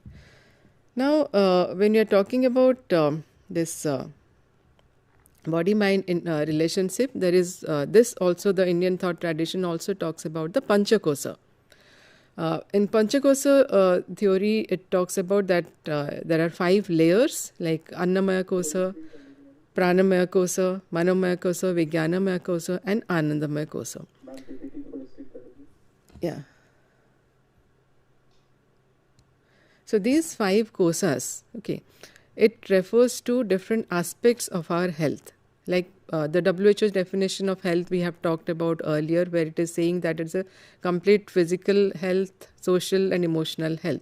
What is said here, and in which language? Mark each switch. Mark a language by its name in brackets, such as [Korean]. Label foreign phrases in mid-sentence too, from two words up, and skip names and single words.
[English] Now when you're talking about this body mind in relationship, there is this also, the Indian thought tradition also talks about the panchakosa. In panchakosa theory, it talks about that there are 5 layers like [Sanskrit] annamaya kosa, pranamaya kosa, manomaya kosa, vijnanamaya kosa, [English] and [Sanskrit] anandamaya kosa. [English] Yeah. So these 5 kosas, okay, it refers to different aspects of our health. Like the WHO's definition of health we have talked about earlier, where it is saying that it's a complete physical health, social and emotional health.